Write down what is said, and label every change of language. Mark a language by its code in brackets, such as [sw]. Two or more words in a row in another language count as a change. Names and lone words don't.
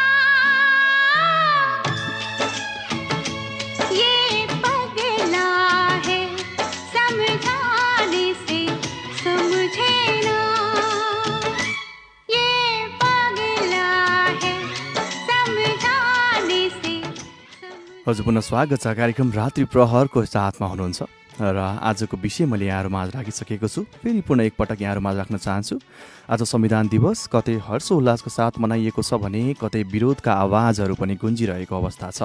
[hi] ये पगला है समझाने से समझे ना, ये पगला है समझाने से [ne] हजुर पुनः स्वागत छ। कार्यक्रम रात्रि प्रहरको साथमा हुनुहुन्छ र आजको विषय मैले यहाँहरूमाझ राखिसकेको छु। फेरि पुनः एकपटक यहाँहरूमाझ राख्न चाहन्छु। आज संविधान दिवस कतै हर्षोल्लासको साथ मनाइएको छ भने कतै विरोधका आवाजहरू पनि गुन्जिरहेको अवस्था छ।